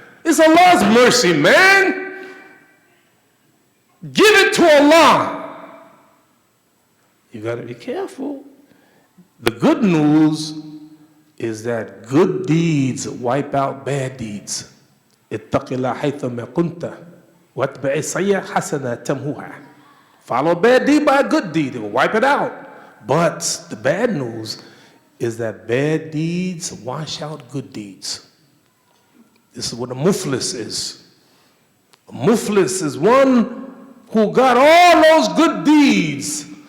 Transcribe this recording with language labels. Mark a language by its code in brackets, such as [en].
[en] It's Allah's mercy, man. Give it to Allah. You got to be careful. The good news is that good deeds wipe out bad deeds. [ar] اتق الله حيثما كنت واتبع السيئة حسنة تمحوها. [en] Follow a bad deed by a good deed, it will wipe it out. But the bad news is that bad deeds wash out good deeds. This is what a muflis is. A muflis is one who got all those good deeds.